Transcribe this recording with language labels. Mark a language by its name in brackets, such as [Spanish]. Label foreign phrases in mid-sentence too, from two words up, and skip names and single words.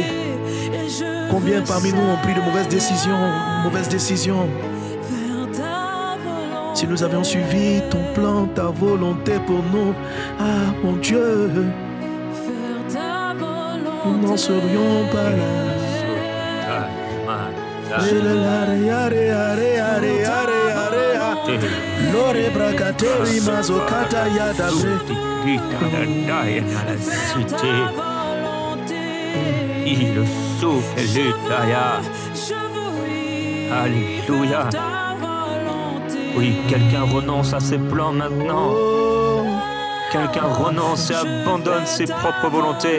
[French] Combien parmi nous ont pris de mauvaises décisions. Si nous avions suivi ton plan, ta volonté pour nous, ah mon Dieu, nous n'en serions pas là. Lore brakatori mazokata yadabre. Il souffle l'Utaya. Alléluia. Oui, quelqu'un renonce à ses plans maintenant. Oh, Quelqu'un renonce et abandonne ses propres volontés.